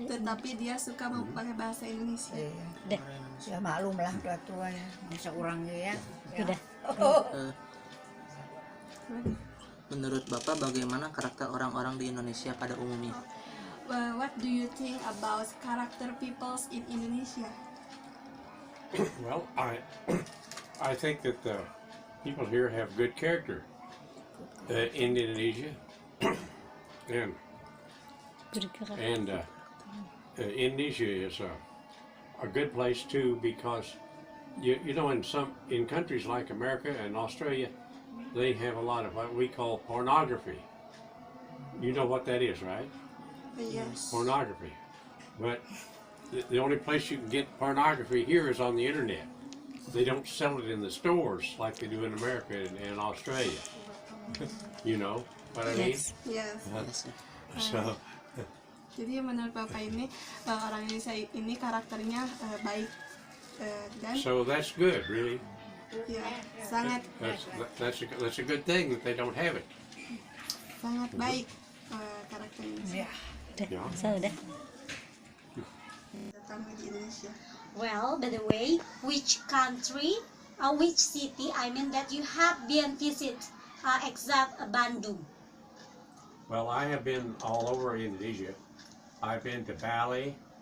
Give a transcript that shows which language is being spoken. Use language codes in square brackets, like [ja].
[id] Tetapi dia suka memakai bahasa Indonesia. iya. Udah. Ya maklum lah tua tua ya, bisa orang ya. Udah. Eh, Menurut Bapak bagaimana karakter orang-orang di Indonesia pada umumnya? [en] What do you think about character peoples in Indonesia? Well, I think that the people here have good character in Indonesia, and [id] Bergerak. [en] Indonesia is a good place too because you know in countries like America and Australia, they have a lot of what we call pornography. You know what that is, right? Yes. Pornography. But the only place you can get pornography here is on the internet. They don't sell it in the stores like they do in America and Australia. You know what I mean? Yes. Yes. So, [id] Jadi menurut Bapak ini orang Indonesia ini karakternya baik dan [en] so that's good, really. [id] ya sangat [en] That's a good thing that they don't have it. [id] sangat baik karakter Indonesia. Udah. Ya. Udah. Datang di Indonesia. [en] Well, by the way, which country, which city, I mean that you have been visit, except Bandung? Well, I have been all over Indonesia. I've been to Bali.